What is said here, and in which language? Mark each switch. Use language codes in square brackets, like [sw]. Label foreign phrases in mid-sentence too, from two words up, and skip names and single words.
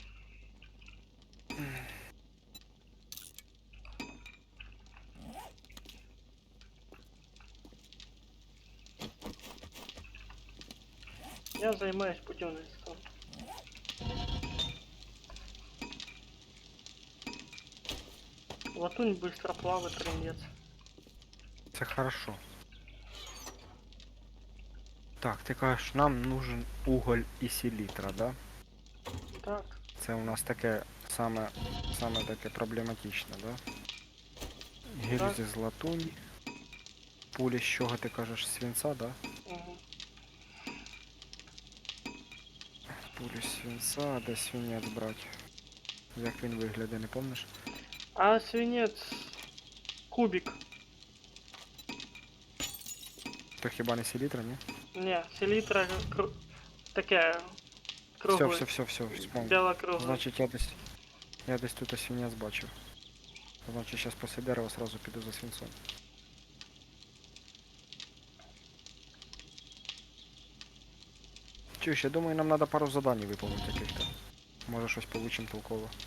[uk] Я займаюсь будівництвом. [ru] Латунь быстро плавает, трындец. [uk] Це хорошо. Так, ти кажеш, [ru] нам нужен уголь [uk] і селітра, да? Так, Це у нас таке саме таке проблематичне, да? Гільзи з латуні. Пулі з чого ти кажеш, свинця, да? угу. Пулі з свинця, а де свинець брати? Як він виглядає, не помниш? [ru] А свинец кубик. [uk] То хіба не селітра, ні? [ru] Не, селитра такая круглая. [uk] Все, вспомнив. [ru] Бело-круглая. [uk] Значить, я десь тут свинець бачив. Значить, зараз після дерева сразу піду за свинцом. Чуєш, я думаю, нам треба пару задань виповнити яких-то. Може щось получим толково.